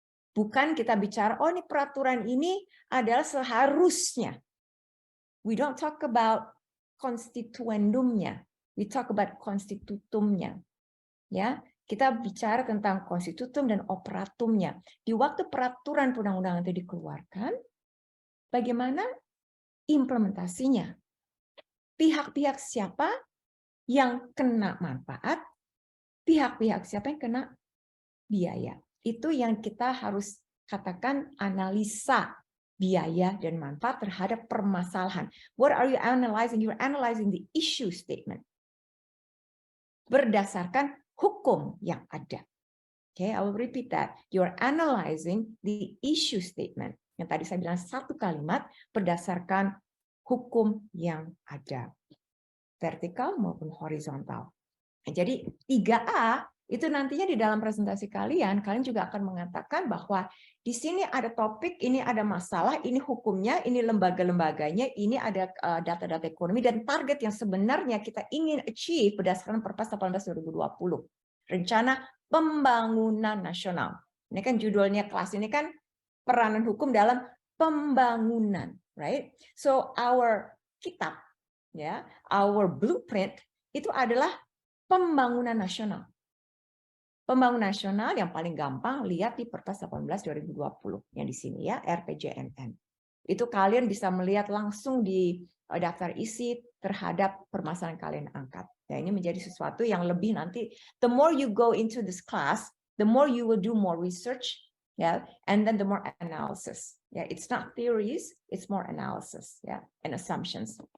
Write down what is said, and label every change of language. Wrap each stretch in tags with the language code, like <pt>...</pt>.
<id>Bukan kita bicara, oh ini peraturan ini adalah seharusnya.</id> <en>We don't talk about konstituendumnya. We talk about konstitutumnya.</en> <id>Ya, kita bicara tentang konstitutum dan operatumnya. Di waktu peraturan perundang-undangan itu dikeluarkan, bagaimana implementasinya? Pihak-pihak siapa yang kena manfaat? Pihak-pihak siapa yang kena biaya? Itu yang kita harus katakan analisa biaya dan manfaat terhadap permasalahan.</id> <en>What are you analyzing? You're analyzing the issue statement.</en> <id>Berdasarkan hukum yang ada.</id> <en>Okay, I will repeat that. You're analyzing the issue statement.</en> <id>Yang tadi saya bilang satu kalimat berdasarkan hukum yang ada. Vertikal maupun horizontal. Nah, jadi 3A itu nantinya di dalam presentasi kalian juga akan mengatakan bahwa di sini ada topik, ini ada masalah, ini hukumnya, ini lembaga-lembaganya, ini ada data-data ekonomi dan target yang sebenarnya kita ingin achieve berdasarkan Perpres 18/2020. Rencana Pembangunan Nasional. Ini kan judulnya kelas ini kan peranan hukum dalam pembangunan, right? So our kitab, ya,</id> <en>our blueprint</en> <id>itu adalah pembangunan nasional. Pembangunan nasional yang paling gampang lihat di Perpres 18/2020 yang di sini ya, RPJMN. Itu kalian bisa melihat langsung di daftar isi terhadap permasalahan kalian angkat. Ya, ini menjadi sesuatu yang lebih nanti.</id> <en>The more you go into this class, the more you will do more research, ya, and then the more analysis. Ya, it's not theories, it's more analysis, ya, and assumptions.</en>